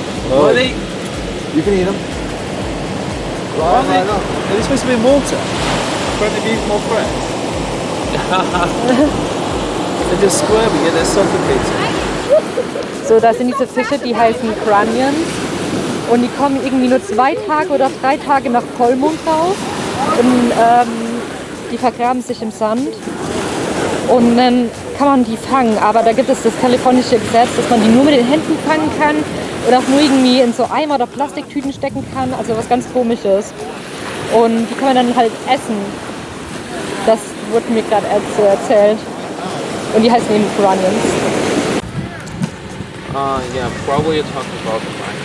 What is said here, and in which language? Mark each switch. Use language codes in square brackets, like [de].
[en] Oh, they, You can eat them. they're supposed to be in water. Can't they be more fresh? They're just squirming, yeah, they're suffocating. [de] So, das sind diese Fische, die heißen Cranians. Und die kommen irgendwie nur 2 Tage oder 3 Tage nach Vollmond raus. Und die vergraben sich im Sand. Und dann kann man die fangen. Aber da gibt es das kalifornische Gesetz, dass man die nur mit den Händen fangen kann. Oder auch nur irgendwie in so Eimer oder Plastiktüten stecken kann. Also was ganz Komisches. Und die kann man dann halt essen. Das wurde mir gerade erzählt. Und die heißen eben Cranians. [en] Yeah, probably you're talking about the mine.